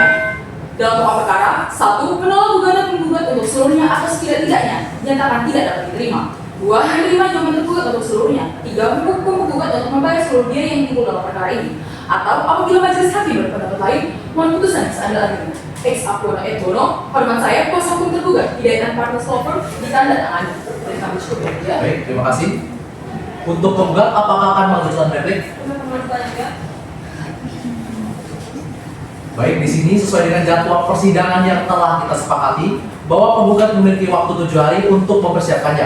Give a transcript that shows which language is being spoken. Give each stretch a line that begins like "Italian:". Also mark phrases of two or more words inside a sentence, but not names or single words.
Indonesian: Dalam pokok perkara, 1. Menolak gugatan penggugat untuk seluruhnya atau setidak-tidaknya dinyatakan tidak dapat diterima. 2. Menerima jawaban tergugat untuk seluruhnya. 3. Menghukum penggugat untuk membayar seluruh biaya yang timbul dalam perkara ini. Atau apabila majelis hakim berpendapat lain, mohon putusan seadil-adilnya.
Latin: Ex aqua et bono,
Indonesian: hormat saya kuasa hukum tergugat Hidayat and Partners Law Firm ditandatangani. Dari kami cukup ya. Baik, terima kasih. Untuk penggugat, apakah akan mengajukan replik? Baik, di sini sesuai dengan jadwal persidangan yang telah kita sepakati bahwa penggugat memiliki waktu 7 hari untuk mempersiapkannya.